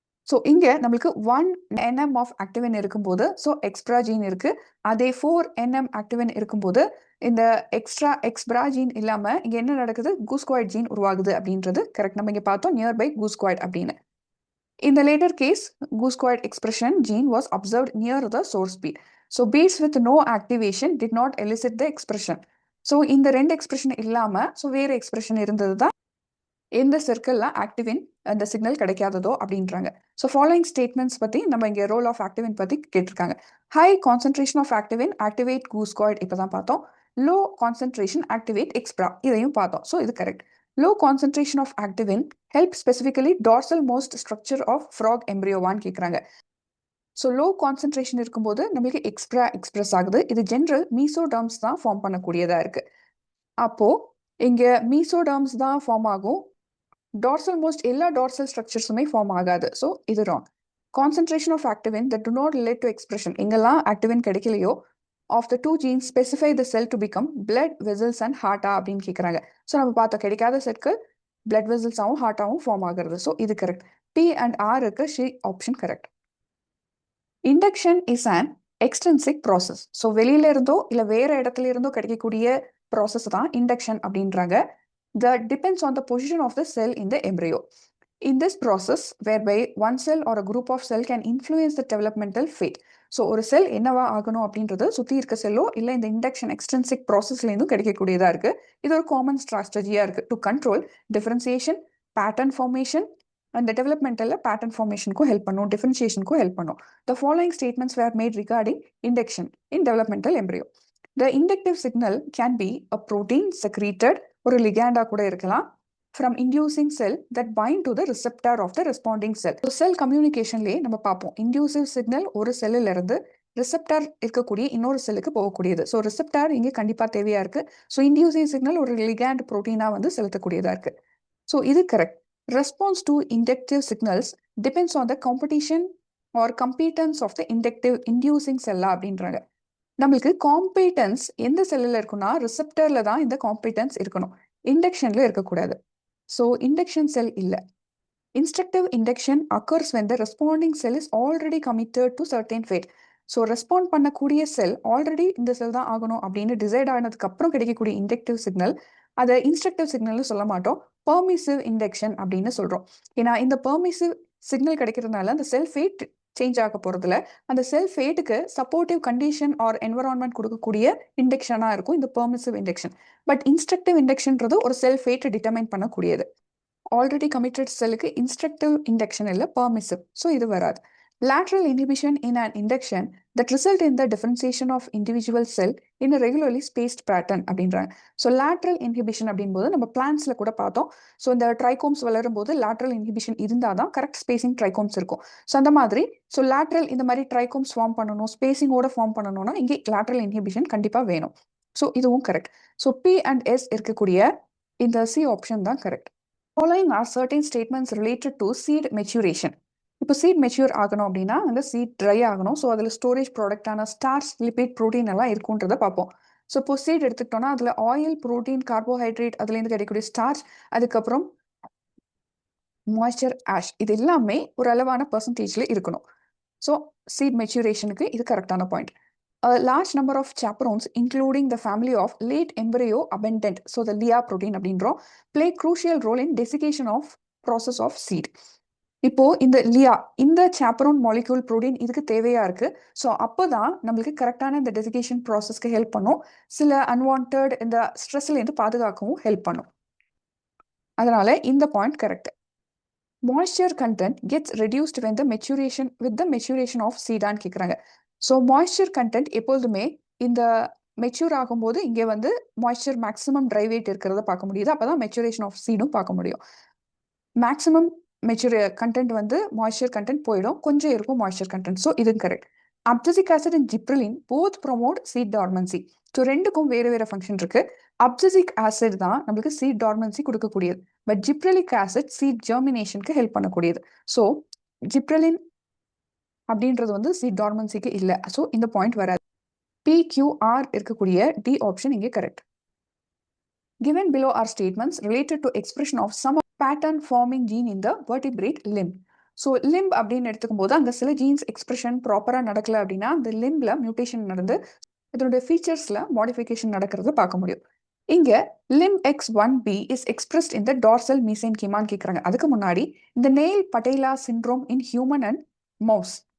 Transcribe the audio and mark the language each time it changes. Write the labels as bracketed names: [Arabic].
[Tamil] So இங்கே நம்மளுக்கு 1 nm of ஆக்டிவின் இருக்கும்போது ஸோ எக்ஸ்ட்ரா ஜீன் இருக்கு. அதே 4 nm ஆக்டிவின் இருக்கும்போது இந்த எக்ஸ்ட்ரா ஜீன் இல்லாமல் இங்கே என்ன நடக்குது, கூஸ்காய்டு ஜீன் உருவாகுது அப்படின்றது கரெக்ட். நம்ம இங்கே பார்த்தோம் நியர்பை கூஸ்காய்டு அப்படின்னு. [English] In the later case, goosecoid expression gene was observed near the source bead. So beads with no activation did not elicit the expression. [Tamil] So இந்த ரெண்டு எக்ஸ்பிரஷன் இல்லாம ஸோ வேற எக்ஸ்பிரஷன் இருந்தது தான் எந்த சர்க்கிளில் ஆக்டிவின் அந்த சிக்னல் கிடைக்காததோ அப்படின்றாங்க. ஸோ ஃபாலோயிங் ஸ்டேட்மெண்ட்ஸ் பற்றி நம்ம இங்கே ரோல் ஆஃப் ஆக்டிவின் பற்றி கேட்டிருக்காங்க. [English] high concentration of activin activate goosecoid [Tamil] இப்போ தான் பார்த்தோம். [English] low concentration activate Xbra [Tamil] இதையும் பார்த்தோம். ஸோ இது correct. [English] Low concentration of activin help specifically dorsal most structure of frog embryo one [Tamil] கேட்குறாங்க. ஸோ லோ கான்சன்ட்ரேஷன் இருக்கும்போது நம்மளுக்கு எக்ஸ்பிரஸ் ஆகுது. இது ஜென்ரல் மீசோடர்ம்ஸ் தான் ஃபார்ம் பண்ணக்கூடியதாக இருக்கு. அப்போ இங்கே மீசோடர்ம்ஸ் தான் ஃபார்ம் ஆகும். டார்சல் மோஸ்ட் எல்லா டார்சல் ஸ்ட்ரக்சர்ஸுமே ஃபார்ம் ஆகாது. ஸோ இது wrong. [English] concentration of activin that do not lead to expression [Tamil] எங்கெல்லாம் ஆக்டிவின் கிடைக்கலையோ [English] of the two genes specify the cell to become blood vessels and heart [Tamil] அப்படின்னு கேட்குறாங்க. ஸோ நம்ம பார்த்தோம் கிடைக்காத செட்கள் பிளட் வெசல்ஸாகவும் ஹார்ட்டாகவும் ஃபார்ம் ஆகிறது. ஸோ இது கரெக்ட். [English] B and R இருக்கு, C option correct. Induction is an extrinsic process. [Tamil] So வெளியில இருந்தோ இல்லை வேற இடத்துல இருந்தோ கிடைக்கக்கூடிய ப்ராசஸ் தான் இண்டக்ஷன் அப்படின்றாங்க. [English] That depends on the position of the cell in the embryo. In this process, whereby one cell or a group of cell can influence the developmental fate. [Tamil] So ஒரு செல் என்னவா ஆகணும் அப்படின்றது சுற்றி இருக்க செல்லோ இல்லை இந்த இண்டக்ஷன் எக்ஸ்டென்சிக் ப்ராசஸ்லேருந்தும் கிடைக்கக்கூடியதாக இருக்குது. இது ஒரு காமன் ஸ்ட்ராட்டஜியாக இருக்குது [English] To control differentiation, pattern formation. [Tamil] அந்த டெவலப்மெண்டலில் பேட்டர்ன் ஃபார்மேஷனுக்கும் ஹெல்ப் பண்ணும், டிஃபரன்சியேஷனுக்கும் ஹெல்ப் பண்ணும். [English] The following statements were made regarding induction in developmental embryo. The inductive signal can be a protein secreted [Tamil] ஒரு லிகாண்டா கூட இருக்கலாம் [English] from inducing cell that bind to the receptor of the responding cell. [Tamil] So cell communicationலயே நம்ம பார்ப்போம் inducive signal ஒரு செல்லில் இருந்து receptor இருக்கக்கூடிய இன்னொரு செல்லுக்கு போகக்கூடியது. ஸோ ரிசெப்டார் இங்கே கண்டிப்பாக தேவையாக இருக்கு. ஸோ இன்டியூசிவ் சிக்னல் ஒரு லிகாண்ட் ப்ரோட்டீனாக வந்து செலுத்தக்கூடியதாக இருக்கு. ஸோ இது correct. [English] response to inductive signals depends on the competition or competence of the inducing செல்லா [Tamil] அப்படின்றாங்க. நம்மளுக்கு காம்பீட்டன்ஸ் எந்த செல்லில் இருக்குன்னா ரிசெப்டர்ல தான் இந்த காம்பீட்டன்ஸ் இருக்கணும், இண்டக்ஷன்ல இருக்கக்கூடாது. ஸோ இண்டக்ஷன் செல் இல்லை. [English] Instructive induction occurs when the responding cell is already committed to certain fate. [Tamil] So respond பண்ணக்கூடிய செல் ஆல்ரெடி இந்த செல் தான் ஆகணும் அப்படின்னு டிசைட் ஆனதுக்கு அப்புறம் கிடைக்கக்கூடிய இண்டக்டிவ் சிக்னல் அதை இன்ஸ்ட்ரக்டிவ் சிக்னல்னு சொல்ல மாட்டோம், பெர்மிசிவ் இண்டக்ஷன் அப்படின்னு சொல்றோம். ஏன்னா இந்த பெர்மிசிவ் சிக்னல் கிடைக்கிறதுனால அந்த செல் ஃபேட் சேஞ்ச் ஆக போறதுல அந்த செல் ஃபேட்டுக்கு சப்போர்ட்டிவ் கண்டிஷன் ஆர் என்வரான்மெண்ட் கொடுக்கக்கூடிய இண்டக்ஷனாக இருக்கும் இந்த பெர்மிசிவ் இண்டக்ஷன். பட் இன்ஸ்ட்ரக்டிவ் இண்டக்ஷன்றது ஒரு செல் ஃபேட்டை டிட்டர்மைன் பண்ணக்கூடியது. ஆல்ரெடி கமிட்டட் செல்லுக்கு இன்ஸ்ட்ரக்டிவ் இண்டக்ஷன் இல்லை, பெர்மிசிவ். ஸோ இது வராது. [English] Lateral inhibition in an induction that result in the differentiation of individual cell in a regularly spaced pattern [Tamil] அப்படின்றாங்க. ஸோ லேட்ரல் இன்ஹிபிஷன் அப்படின்போது நம்ம பிளான்ஸ்ல கூட பார்த்தோம். ஸோ இந்த ட்ரைகோம்ஸ் வளரும் போது லேட்ரல் இன்ஹிபிஷன் இருந்தால் தான் கரெக்ட் ஸ்பேசிங் ட்ரைகோம்ஸ் இருக்கும். ஸோ அந்த மாதிரி ஸோ லேட்ரல் இந்த மாதிரி ட்ரைகோம்ஸ் ஃபார்ம் பண்ணணும், ஸ்பேசிங்கோட ஃபார்ம் பண்ணணும்னா இங்கே லேட்ரல் இன்ஹிபிஷன் கண்டிப்பாக வேணும். ஸோ இதுவும் correct. So B and S இருக்கக்கூடிய இந்த சி ஆப்ஷன் தான் correct. [English] Following are certain statements related to seed maturation. [Tamil] இப்போ சீட் மெச்சூர் ஆகணும் அப்படின்னா அந்த சீட் ட்ரை ஆகணும். ஸோ அதில் ஸ்டோரேஜ் ப்ராடக்டான ஸ்டார்ச், லிபிட், ப்ரோட்டீன் எல்லாம் இருக்குன்றதை பார்ப்போம். ஸோ இப்போ சீட் எடுத்துக்கிட்டோம்னா அதில் ஆயில், ப்ரோட்டீன், கார்போஹைட்ரேட், அதுலேருந்து கிடைக்கக்கூடிய ஸ்டார்ச், அதுக்கப்புறம் மாய்ஸ்சர், ஆஷ், இது எல்லாமே ஒரு அளவான பர்சன்டேஜில் இருக்கணும். ஸோ சீட் மெச்சூரேஷனுக்கு இது கரெக்டான point. [English] A large number of chaperones, including the family of late embryo abundant, so the LIA protein [Tamil] அப்படின்றோம், [English] play crucial role in desiccation of process of seed. [Tamil] இப்போ இந்த லியா இந்த சாப்பரோன் மாலிக்யூல் ப்ரோட்டீன் இதுக்கு தேவையா இருக்கு. ஸோ அப்போதான் நம்மளுக்கு கரெக்டான இந்த டெசிகேஷன் ப்ராசஸ்க்கு ஹெல்ப் பண்ணும், சில அன்வான்ட் இந்த ஸ்ட்ரெஸ்ல இருந்து பாதுகாக்கவும் ஹெல்ப் பண்ணும். அதனால இந்த point correct. [English] moisture content gets reduced when the maturation of seed-ஆன்னு [Tamil] கேட்குறாங்க. ஸோ moisture content எப்பொழுதுமே இந்த மெச்சூர் ஆகும்போது இங்கே வந்து மாய்ஸ்சர் மேக்ஸிமம் ட்ரை வெயிட் இருக்கிறத பார்க்க முடியுது. அப்பதான் மெச்சுரேஷன் ஆஃப் சீடும் பார்க்க முடியும். மேக்ஸிமம் மெச்சூர் கண்டென்ட் வந்து மாய்ஸ்சர் கண்டென்ட் போயிடும், கொஞ்சம் இருக்கும் மாய்ஸ்சர் கண்டென்ட். ஸோ இது correct. [English] Abscisic acid and gibberellin both promote seed dormancy. [Tamil] So ரெண்டுக்கும் வேறு வேறு ஃபங்க்ஷன் இருக்கு. அப்சிசிக் ஆசிட் தான் நம்மளுக்கு சீட் டார்மன்சி கொடுக்கக்கூடியது, but gibberellic acid seat ஜெர்மினேஷனுக்கு help பண்ணக்கூடியது. ஸோ ஜிப்ரலின் அப்படின்றது வந்து சீட் டார்மன்சிக்கு இல்லை. ஸோ இந்த பாயிண்ட் வராது. PQR இருக்கக்கூடிய டி ஆப்ஷன் இங்கே correct. [English] Given below are statements related to expression of some pattern forming gene in the vertebrate limb. [Tamil] So lymph அப்படின்னு எடுத்துக்கும் போது அங்கே சில ஜீன்ஸ் எக்ஸ்பிரஷன் ப்ராப்பராக நடக்கல அப்படின்னா அந்த லிம்பில் மியூட்டேஷன் நடந்து இதனுடைய ஃபீச்சர்ஸில் மாடிஃபிகேஷன் நடக்கிறத பார்க்க முடியும். [English] இங்கே LIMB-X1B is expressed in the dorsal மீசென்கிமான்னு [Tamil] கேட்குறாங்க. அதுக்கு முன்னாடி இந்த [English] Nail patella syndrome in human and mouse.